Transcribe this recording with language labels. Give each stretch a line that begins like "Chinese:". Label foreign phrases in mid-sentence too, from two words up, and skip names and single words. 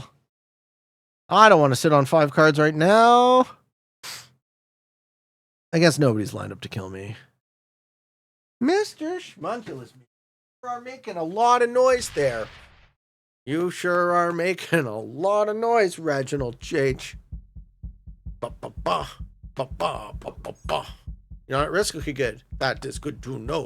English: I don't want to sit on 5 cards right now. I guess nobody's lined up to kill me. Mr. Schmunculus, you are making a lot of noise there. You sure are making a lot of noise, Reginald J.H. Ba-ba-ba. Ba-ba. Ba-ba-ba. You're not at risk? Okay, good. That is good to know.